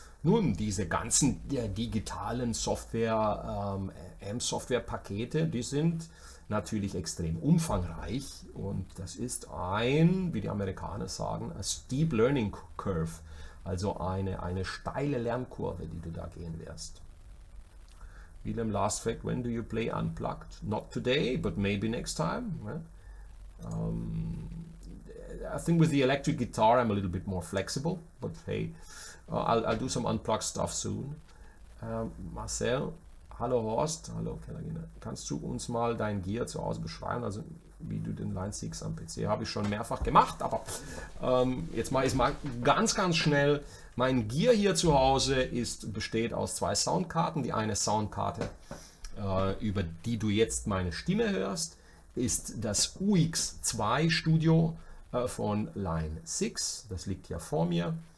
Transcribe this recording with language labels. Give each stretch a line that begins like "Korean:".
German: Nun, diese ganzen digitalen Software, AMP-Software-Pakete, die sind natürlich extrem umfangreich, und das ist wie die Amerikaner sagen,
English: a steep learning curve,
German: also eine steile Lernkurve, die du da gehen wirst.
English: Willem, last fact, when do you play unplugged? Not today, but maybe next time. I think with the electric guitar I'm a little bit more flexible, but hey, I'll do some unplugged stuff soon.
German: Marcel, hallo Horst, hallo Kellergina. Kannst du uns mal dein Gear zu Hause beschreiben, also wie du den Line 6 am PC, habe ich schon mehrfach gemacht, aber jetzt mache ich es mal ganz, ganz schnell. Mein Gear hier zu Hause besteht aus 2 Soundkarten. Die eine Soundkarte, über die du jetzt meine Stimme hörst, ist das UX2 Studio von Line 6. Das liegt hier vor mir.